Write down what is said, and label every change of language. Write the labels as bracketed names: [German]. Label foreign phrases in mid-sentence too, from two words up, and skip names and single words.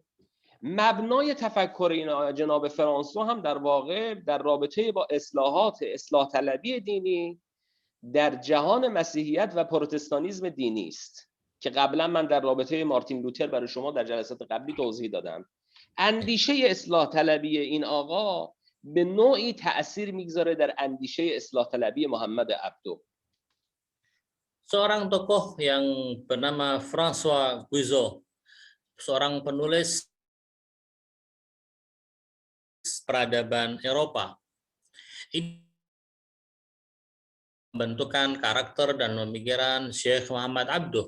[Persian] مبنای تفکر این جناب فرانسوا هم در واقع در رابطه با اصلاح طلبی دینی در جهان مسیحیت و پروتستانیسم دینی است که قبلا من در رابطه مارتین لوتر برای شما در جلسات قبلی توضیح دادم. اندیشه اصلاح طلبی این آقا به نوعی تأثیر میگذاره در اندیشه اصلاح طلبی محمد عبدو. [Indonesian] Seorang tokoh yang bernama François Guizot, seorang penulis peradaban Eropa, ini membentukkan karakter dan pemikiran Syekh Muhammad Abduh.